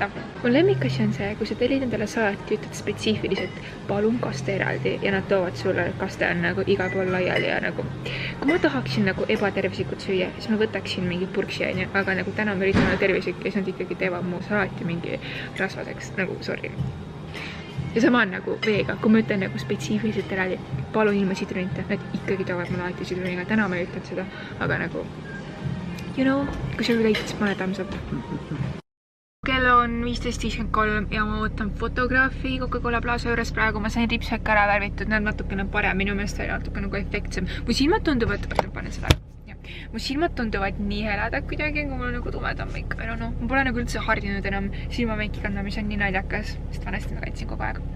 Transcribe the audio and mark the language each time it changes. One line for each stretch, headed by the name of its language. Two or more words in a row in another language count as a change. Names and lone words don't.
Estonian: Mu lemmikasi on see, kui sa tellid endale salati, ütled spetsiifiliselt palun kaste eraldi ja nad toovad sulle, kaste on nagu igal pool laiali ja nagu kui ma tahaksin nagu ebatervislikult süüa, siis ma võtaksin mingi purksi, aga nagu täna ma üritan olla tervislik ja siis nad ikkagi teevad mu salati mingi rasvaseks, nagu sorry. Ja sama on nagu veega, kui ma ütlen nagu spetsiifiliselt eraldi palun ilma sidrunita, nad ikkagi toovad mulle alati sidruniga, täna ma ei ütelnud seda, aga nagu
English: you know,
Estonian: kui sa relate, pane
English: thumbs up.
Estonian: Kell on 15:53 ja ma ootan fotograafi Coca-Cola Plaza juures praegu. Ma sain ripsmäkka ära värvitud, need natukene parem, minu meelest oli natuke nagu efektsem. Mu silmad tunduvad, panen seda. Mu silmad tunduvad nii heledad kuidagi, kui mul nagu tumedam meik. No, ma pole nagu üldse hardinud enam silmameiki kandma, mis on nii naljakas, sest vanasti ma kandsin kogu aeg.